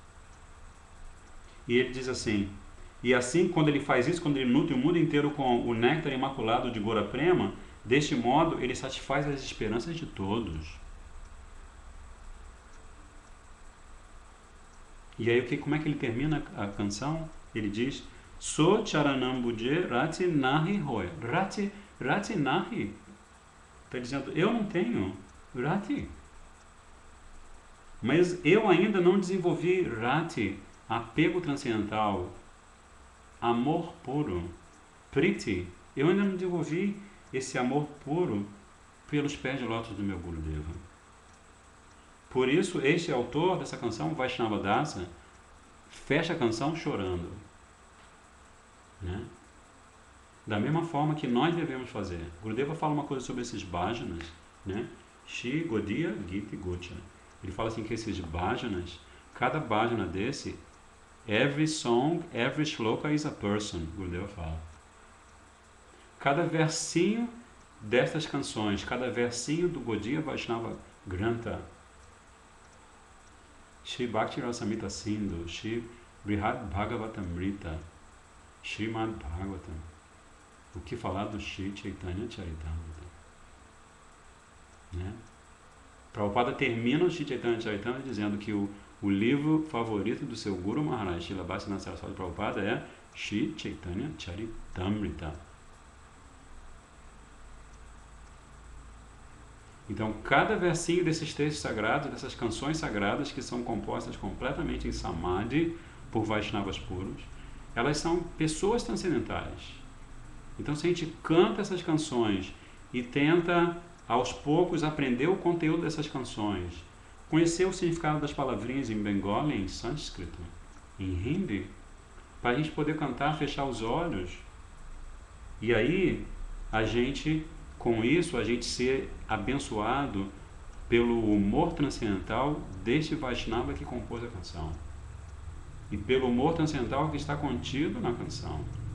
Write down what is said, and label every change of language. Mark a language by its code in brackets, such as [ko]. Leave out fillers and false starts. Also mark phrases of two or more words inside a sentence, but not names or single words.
[pt] E ele diz assim, e assim quando ele faz isso, quando ele nutre o mundo inteiro com o néctar imaculado de Gaura Prema, deste modo ele satisfaz as esperanças de todos. E aí como é que ele termina a canção? Ele diz, [bn] সে চরণাম্বুজে রতি নাহি হয়. রতি নাহি. [pt] Está dizendo, eu não tenho rati. Mas eu ainda não desenvolvi rati, apego transcendental, amor puro, priti. Eu ainda não desenvolvi esse amor puro pelos pés de lótus do meu Gurudeva. Por isso, este autor dessa canção, Vaishnava Dasa, fecha a canção chorando. Né? Da mesma forma que nós devemos fazer. Gurudeva fala uma coisa sobre esses bhajanas, né? Shri Gaudiya Gita Gocha. Ele fala assim que esses bhajanas, cada bhajana desse [en] Every song, every shloka is a person, [pt] Gurudeva fala. Cada versinho destas canções, cada versinho do Gaudiya Vaishnava Grantha, Shri Bhakti Rasamrita Sindhu, Shri Brihad Bhagavatamrita, Srimad Bhagavatam, o que falar do Shri Chaitanya Charitamrita, né? Prabhupada termina o Shri Chaitanya Charitamrita dizendo que o livro favorito do seu Guru Maharaj, Srila Bhaktivinoda Saraswati Prabhupada, é Shri Chaitanya Charitamrita. Então, cada versinho desses textos sagrados, dessas canções sagradas que são compostas completamente em Samadhi por Vaishnavas puros, elas são pessoas transcendentais. Então, se a gente canta essas canções e tenta, aos poucos, aprender o conteúdo dessas canções, conhecer o significado das palavrinhas em bengali, em sânscrito, em hindi, para a gente poder cantar, fechar os olhos, e aí a gente, com isso, a gente ser abençoado pelo humor transcendental deste Vaishnava que compôs a canção e pelo humor transcendental que está contido na canção.